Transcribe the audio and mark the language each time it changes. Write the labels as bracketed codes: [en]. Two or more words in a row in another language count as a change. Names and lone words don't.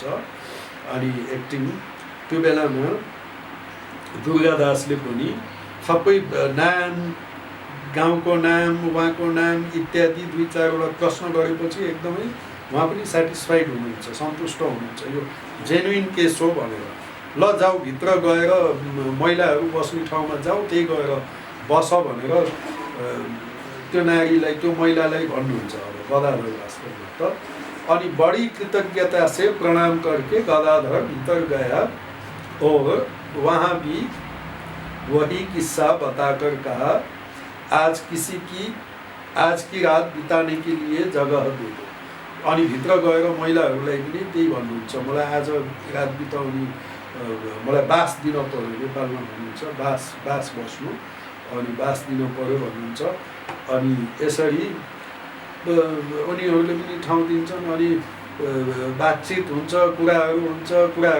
[ne] अनि एक्टिङ त्यो बेलामा दुर्गादासले पनि सबै नाम, गाउँको नाम, उहाँको नाम इत्यादि 2-4वटा प्रश्न गरेपछि एकदमै उहाँ पनि सेटिस्फाइड हुनुहुन्छ, सन्तुष्ट हुनुहुन्छ, यो [en] genuine case [ne] हो भनेर। ल जाऊ भित्र गएर महिलाहरू बस्ने ठाउँमा जाऊ, त्यही गएर बस भनेर त्यो नारीलाई, त्यो महिलालाई भन्नुहुन्छ अब गदाधर वास्तवमा त। [hi] अनि बड़ी कृतज्ञता से प्रणाम करके गदाधर भीतर गया और वहाँ भी वही किस्सा बताकर कहा, आज की रात बिताने के लिए जगह दे दो। [ne] अनि भित्र गएर महिलाहरूलाई पनि त्यही भन्नुहुन्छ, मलाई आज रात बिताउने, मलाई बास दिन पर्यो, नेपालमा भन्नुहुन्छ बास बस्नु, अनि बास दिन पर्यो भन्नुहुन्छ। अनि यसरी उनीहरूले पनि ठाउँ दिन्छन्, अनि बातचित हुन्छ, कुराहरू पनि गर्नुहुन्छ।